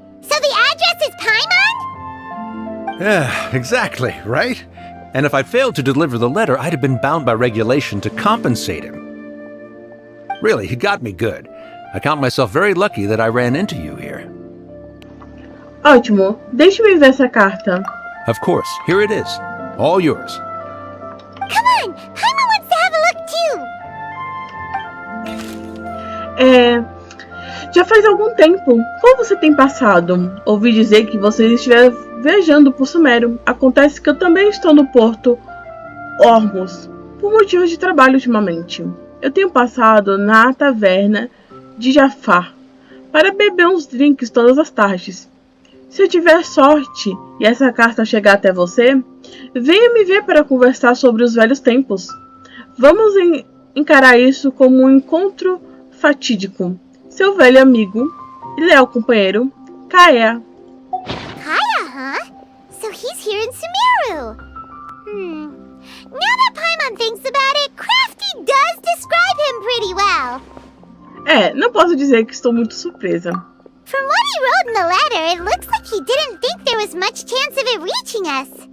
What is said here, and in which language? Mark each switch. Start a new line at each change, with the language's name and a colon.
English: So the address is Paimon? Yeah, exactly, right? And if I'd failed to deliver the letter, I'd have been bound by regulation to compensate him. Really, he got me good. I count myself very lucky that I ran into you here.
Portuguese: Ótimo, deixe-me ver essa carta.
English: Of course, here it is. All yours. Come on, Paimon wants to have a look too.
Portuguese: Já faz algum tempo. Como você tem passado? Ouvi dizer que vocês estiveram viajando por Sumério. Acontece que eu também estou no Porto Ormos, por motivos de trabalho ultimamente. Eu tenho passado na taverna de Jafar para beber uns drinks todas as tardes. Se eu tiver sorte e essa carta chegar até você, venha me ver para conversar sobre os velhos tempos. Vamos encarar isso como um encontro fatídico. Seu velho amigo e leal companheiro, Kaya.
English: Kaya, huh? So he's here in Sumeru. Now that Paimon thinks about it, Crafty does describe him pretty well.
Portuguese: Não posso dizer que estou muito surpresa.
English: From what he wrote in the letter, it looks like he didn't think there was much chance of it reaching us.